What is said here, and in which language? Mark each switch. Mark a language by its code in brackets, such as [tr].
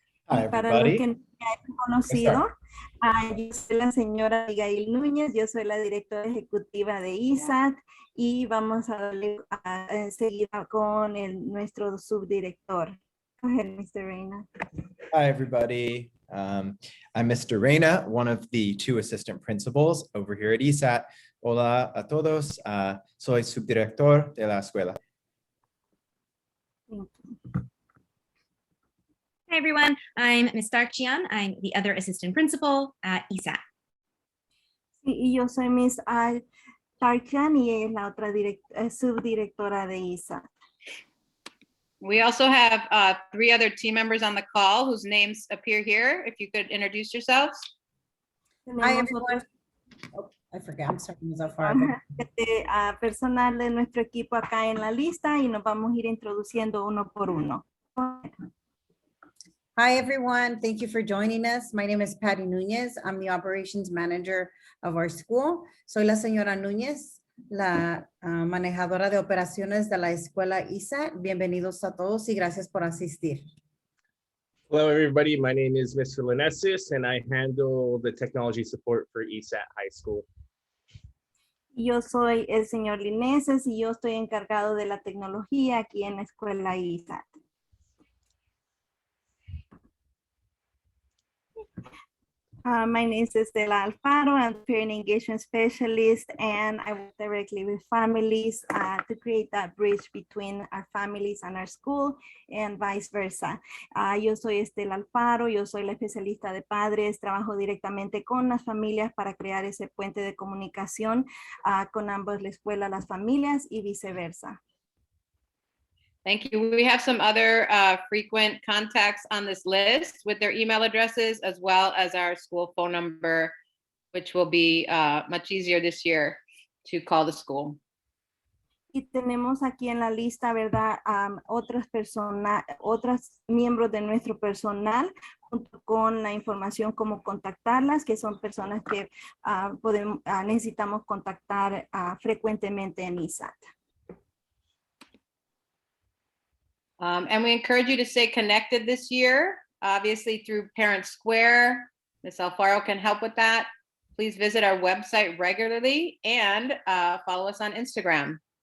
[en] Hi, [es] Para los [en] everybody. [es] que no me hayan conocido, yo soy la señora Abigail Núñez, yo soy la directora ejecutiva de ESAT y vamos a darle seguir con nuestro subdirector. [en] Go ahead, Mr. Reina. Hi, everybody. I'm Mr. Reina, one of the two assistant principals over here at ESAT. [es] Hola a todos. Soy subdirector de la escuela. [en] Thank you. Hi, everyone. I'm Ms. Darchian. I'm the other assistant principal at ESAT. [es] Sí, y yo soy Miss Tarkan y ella es la otra subdirectora de ESAT. [en] We also have 3 other team members on the call whose names appear here. If you could introduce yourselves. Hi, everyone. Oh, I forgot. I'm sorry, Ms. Alfaro. [es] Personal de nuestro equipo acá en la lista y nos vamos a ir introduciendo uno por uno. [en] Hi, everyone. Thank you for joining us. My name is Patty Nunez. I'm the operations manager of our school. [es] Soy la señora Núñez, la manejadora de operaciones de la escuela ESAT. Bienvenidos a todos y gracias por asistir. [en] Hello, everybody. My name is Mr. Linesis, and I handle the technology support for ESAT High School. [es] Yo soy el señor Lineses y yo estoy encargado de la tecnología aquí en la escuela ESAT. [en] My name is Estela Alfaro. I'm a parent engagement specialist, and I work directly with families to create that bridge between our families and our school and vice versa. [es] Yo soy Estela Alfaro, yo soy la especialista de padres, trabajo directamente con las familias para crear ese puente de comunicación con ambos, la escuela, las familias y viceversa. [en] Thank you. We have some other frequent contacts on this list with their email addresses, as well as our school phone number, which will be much easier this year to call the school. [es] Y tenemos aquí en la lista, ¿verdad? Otros miembros de nuestro personal, junto con la información cómo contactarlas, que son personas que necesitamos contactar frecuentemente en ESAT. [en] And we encourage you to stay connected this year, obviously through Parent Square. Ms. Alfaro can help with that. Please visit our website regularly and follow us on Instagram.